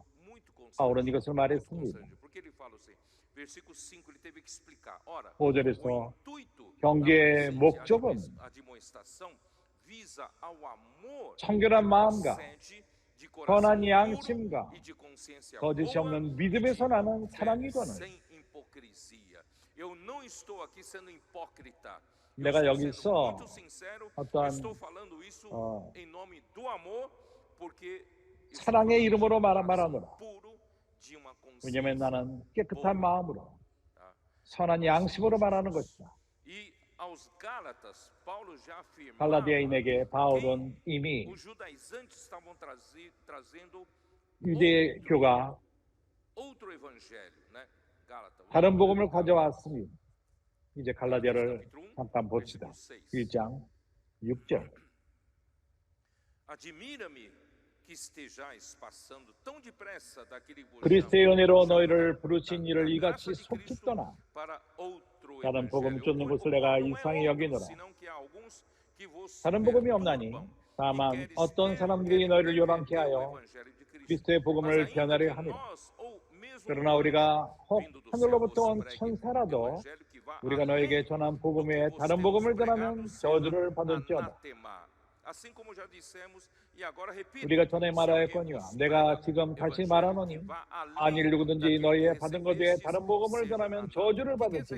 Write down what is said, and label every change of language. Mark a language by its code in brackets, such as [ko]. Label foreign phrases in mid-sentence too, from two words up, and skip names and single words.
[ko] 바울은 이것을 말했습니다. 5절에서 경계의 목적은 청결한 마음과 선한 양심과 거짓이 없는 믿음에서 나는 사랑이거늘 [pt] Eu não estou aqui sendo hipócrita. Eu [ko] 내가 [pt] estou sendo [ko] 여기서 [pt] muito sincero. Eu [ko] 어떠한 [pt] estou falando isso 어, em nome do amor, porque estou [ko] 사랑의 [pt] falando [ko] 이름으로 [pt] de um coração [ko] 말하노라. [pt] puro, de uma [ko] 왜냐하면 [pt] consciência [ko] 나는 깨끗한 [pt] boa. [ko] 마음으로 [pt] Tá? [ko] 선한 양심으로 말하는 것이다. [pt] E aos Gálatas, Paulo já afirmava [ko] 갈라디아인에게 [pt] que [ko] 바울은 이미 [pt] os judaizantes estavam trazendo [ko] 유대교가 [pt] outro evangelho, né? Gálatas, [ko] 다른 복음을 가져왔습니다. 이제 갈라디아를 [pt] capítulo 1, [ko] 잠깐 봅시다. [pt] versículo 6. [ko] 1장 6절. [pt] Admira-me que estejais passando tão depressa daquele que vos [ko] 그리스도의 [pt] chamou [ko] 은혜로 [pt] da [ko] 너희를 부르신 [pt] graça [ko] 이를 [pt] de [ko] 이같이 [pt] Cristo [ko] 속히 떠나 [pt] para outro [ko] 다른 복음 [pt] evangelho. [ko] 쫓는 [pt] O [ko] 것을 [pt] qual [ko] 내가 [pt] não é [ko] 이상히 [pt] outro, [ko] 여기노라. [pt] senão que há alguns que vos [ko] 다른 복음이 없나니 [pt] perturbam e [ko] 다만 [pt] queres [ko] 어떤 사람들이 너희를 요란케 하여 그리스도의 복음을 변하려 하니라. 그러나 우리가 혹 하늘로부터 온 천사라도 우리가 너에게 전한 복음 외에 다른 복음을 전하면 저주를 받을지어다. 우리가 전에 말하였거니와 내가 지금 다시 말하노니 만일 누구든지 너희의 받은 것 외에 다른 복음을 전하면 저주를 받을지니.